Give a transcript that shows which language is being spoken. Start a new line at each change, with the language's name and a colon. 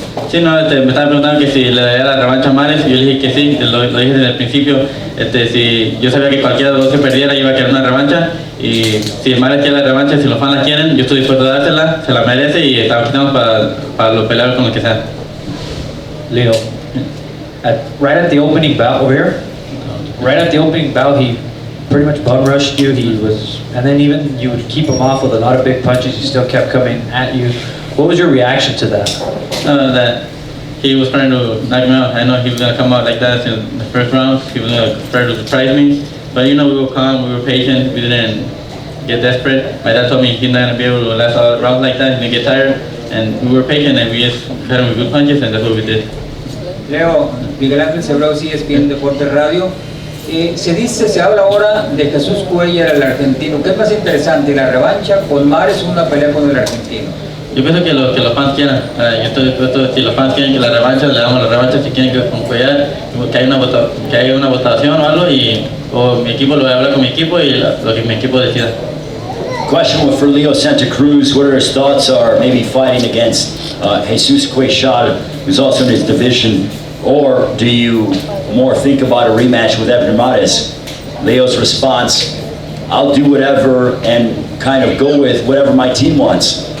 Spanish: Sí, no, me estaban preguntando que si le daría la revancha a Mares, y yo le dije que sí, lo dije desde el principio. Si yo sabía que cualquiera de los dos se perdiera, iba a querer una revancha, y si Mares quiere la revancha, si los fans la quieren, yo estoy dispuesto a dársela, se la merece, y estamos para los peleadores con los que sea.
English: Leo, right at the opening bout over here, right at the opening bout, he pretty much bum rushed you. And then even you would keep him off with a lot of big punches. He still kept coming at you. What was your reaction to that? That he was trying to knock me out. I know he was going to come out like that in the first round. He was going to try to surprise me. But we were calm, we were patient, we didn't get desperate. My dad told me he's not going to be able to last all rounds like that, he's going to get tired. And we were patient and we just hit him with good punches, and that's what we did.
Spanish: Leo, Miguel Ángel Cebrao, ESPN Deportes Radio. Se habla ahora de Jesús Cuellar, el argentino. ¿Qué es más interesante, la revancha con Mares o una pelea con el argentino? Yo pienso que los fans quieran. Yo estoy dispuesto, si los fans quieren que la revancha, le damos la revancha. Si quieren que con Cuellar, que haya una votación o algo, o mi equipo lo habla con mi equipo y lo que mi equipo decida.
English: Question for Leo Santa Cruz, what are his thoughts are maybe fighting against Jesus Cuellar, who's also in his division, or do you more think about a rematch with Abner Mares? Leo's response, I'll do whatever and kind of go with whatever my team wants.